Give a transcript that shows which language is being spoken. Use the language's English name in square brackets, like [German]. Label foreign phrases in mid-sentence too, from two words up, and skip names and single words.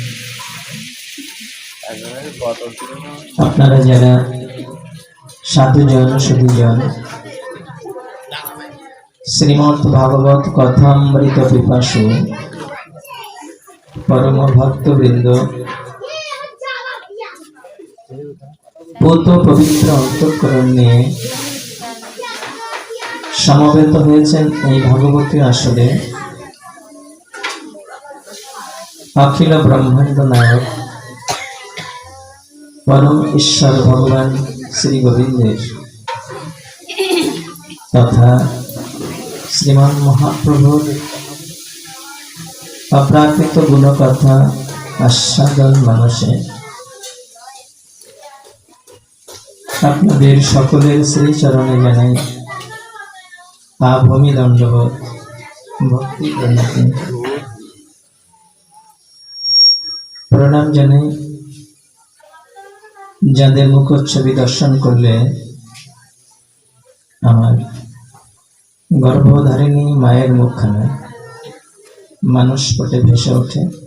[Bangla] আপনারা যারা সাধুজন সুধীজন শ্রীমৎ ভাগবত কথামৃত পিপাসু পরম ভক্তবৃন্দ পূত পবিত্র অন্তঃকরণ নিয়ে সমবেত হয়েছেন এই ভগবতী আসরে, অখিল ব্রহ্মাণ্ড নায়ক পরম ঈশ্বর ভগবান শ্রী গোবিন্দের তথা শ্রীমান মহাপ্রভুর অপ্রাকৃত গুণকথা আস্বাদন মানসে আপনাদের সকলের শ্রীচরণে জানাই আভূমি দণ্ডবোধ ভক্তি প্রণতি প্রণাম জানাই যাদের মুখচ্ছবি দর্শন করলে আমার গর্ভধারিণী মায়ের মুখখানা মানুষ পটে ভেসে ওঠে।